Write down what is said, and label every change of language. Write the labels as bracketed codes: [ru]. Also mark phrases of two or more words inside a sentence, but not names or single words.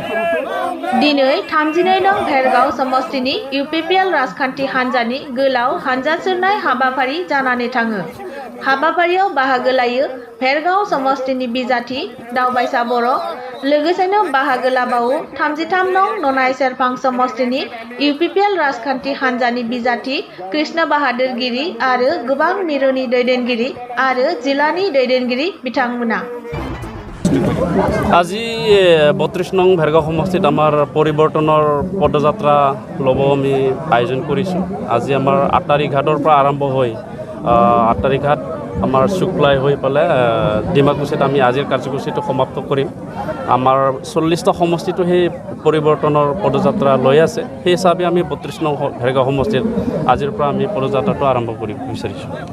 [brx] दिनै 32 नं भेरगाव समष्टिनि UPPL राजखान्थि हानजानि गोलाव हानजा सोरनाय हाबाफारि जानानै थाङो हाबाफारियाव बाहागो लायो भेरगाव समष्टिनि बिजाथि दावबायसा बर' लोगोसेनो बाहागो लाबावो 33 नं ननाय सेरफां समष्टिनि UPPL राजखान्थि हानजानि बिजाथि कृष्ण बाहादुर गिरि आरो गोबां मिरुनि दैदेनगिरि आरो जिल्लानि दैदेनगिरि बिथांमोना [as] আজি 32 নং ভেৰগাঁও সমষ্টিত আমাৰ পৰিৱৰ্তনৰ পদযাত্ৰা ল'ব আমি আয়োজন কৰিছোঁ আজি আমাৰ 8 তাৰিখ ঘাটৰ পৰা আৰম্ভ হৈ 8 তাৰিখ ঘাট আমাৰ শুক্লাই হৈ পেলাই ডিমাকুছিত আমি আজিৰ কাৰ্যসূচীটো সমাপ্ত কৰিম আমাৰ 40টা সমষ্টিটো সেই পৰিৱৰ্তনৰ পদযাত্ৰা লৈ আছে সেই হিচাপে আমি 32 নং ভেৰগাঁও সমষ্টিত আজিৰ পৰা আমি পদযাত্ৰাটো আৰম্ভ কৰিব বিচাৰিছোঁ